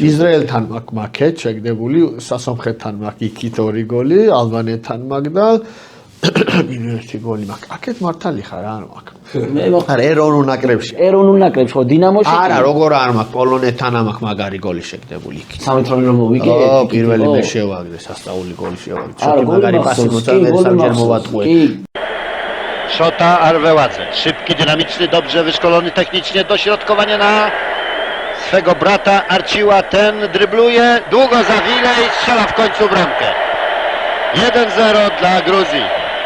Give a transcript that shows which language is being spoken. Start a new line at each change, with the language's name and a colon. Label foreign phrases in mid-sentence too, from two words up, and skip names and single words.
Georgian: ისრაელთან მაქვს შეგდებული, სასომხეთთან მაქვს იქით 2 გოლი, ალბანეთთან მაქვს და ერთი გოლი მაქვს. აქეთ მართალი ხარ, არ მაქვს. მე არა, ეროვნულ ნაკრებში. ეროვნულ ნაკრებში ხო დინამოში? არა, როგორ არ მაქვს, პოლონეთთან მაქვს მაგარი გოლი შეგდებული იქით. 3 რომ მოვიგე. პირველი მე შევაგდე, სასწაული გოლი შევაგდე. შოთი მაგარი паси მოწადე, სამჯერ მოვატყუე.
Polish: Szota Arweładze. Szybki, dynamiczny, dobrze wyszkolony technicznie, dośrodkowanie na swego brata Arciła. Ten drybluje, długo zawile i strzela w końcu bramkę. 1-0 dla Gruzji.